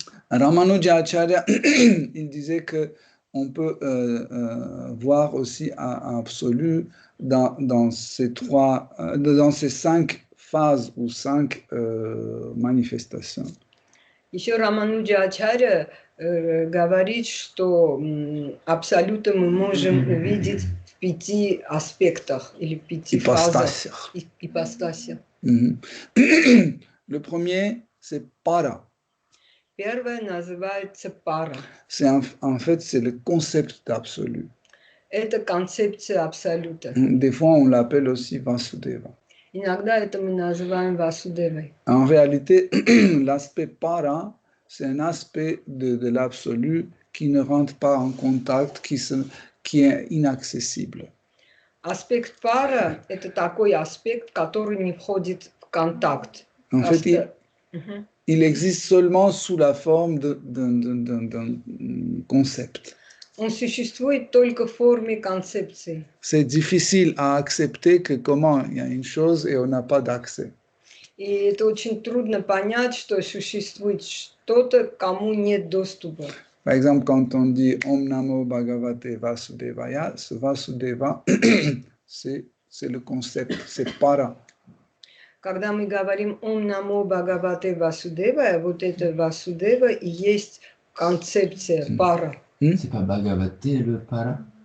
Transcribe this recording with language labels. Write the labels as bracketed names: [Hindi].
[French] Ramanujacharya, il disait que on peut voir aussi un absolu dans ces cinq phases ou cinq manifestations. [Russian] Еще Рамануджачарья говорит, что абсолюта мы можем увидеть в 5 аспектах или в 5 фазах, ипостасях. [French] Le premier, c'est para. [Russian] Первое называется пара. [French] En fait, c'est le concept d'absolu. [Russian] Это концепция абсолюта. [French] Des fois, on l'appelle aussi Vasudeva. [Russian] Иногда это мы называем Васудевой. [French] En réalité, l'aspect para, c'est un aspect de l'absolu qui ne rentre pas en contact, qui est inaccessible. [Russian] Аспект пара – это такой аспект, который не входит в контакт. [French] En fait, il existe seulement sous la forme d'un concept. [Russian] Он существует только в форме концепции. [French] C'est difficile à accepter que comment il y a une chose et on n'a pas d'accès. [Russian] И это очень трудно понять, что существует что-то, кому нет доступа. [French] Par exemple, quand on dit Om Namo Bhagavate Vasudevaya, ce Vasudeva, c'est le concept, c'est para. [Russian] Когда мы говорим Ом Намо Бхагавате Васудева, вот это Васудева и есть концепция пара. [French] C'est pas Bhagavate le para?